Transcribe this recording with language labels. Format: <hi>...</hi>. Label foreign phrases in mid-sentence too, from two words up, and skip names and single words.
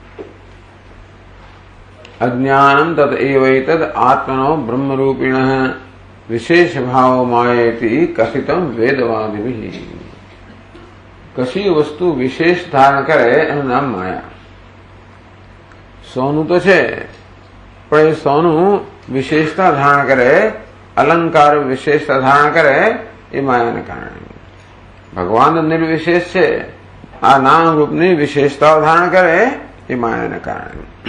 <sa>અજ્ઞાનમ તત એવૈતદ આત્મનો બ્રહ્મરૂપિણઃ विशेष भाव मायेति कथितम वेदवादिभिः।</sa> <gu>કશી વસ્તુ વિશેષ ધારણ કરે એનું નામ માયા. સોનું તો છે, પણ એ સોનું વિશેષતા ધારણ કરે, અલંકાર વિશેષતા ધારણ કરે એ માયાને કારણે. ભગવાન નિર્વિશેષ છે, આ નામ રૂપની વિશેષતાઓ ધારણ કરે એ માયાને કારણે.</gu>